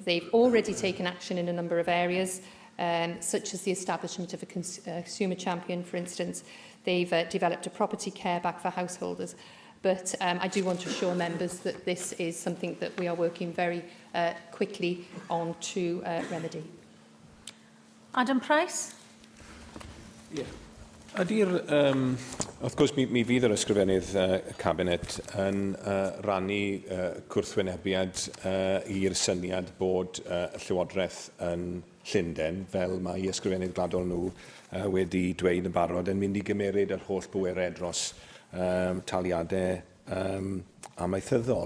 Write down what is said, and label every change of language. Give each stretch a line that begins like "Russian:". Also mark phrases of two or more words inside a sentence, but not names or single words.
English: They've already taken action in a number of areas, such as the establishment of a consumer champion, for instance. They've developed a property care back for householders. But I do want to assure members that this is something that we are working very quickly on to remedy. Adam Price. Yeah.
Welsh: Ydy'r, wrth gwrs, mi fydd yr ysgrifennydd Cabinet yn rannu cwrthwynebiad i'r syniad bod y Llywodraeth yn Llundain, fel mae ysgrifennydd gladol nhw wedi dweud yn barod, yn mynd i gymeryd yr holl bwerau dros taliadau amaethyddol.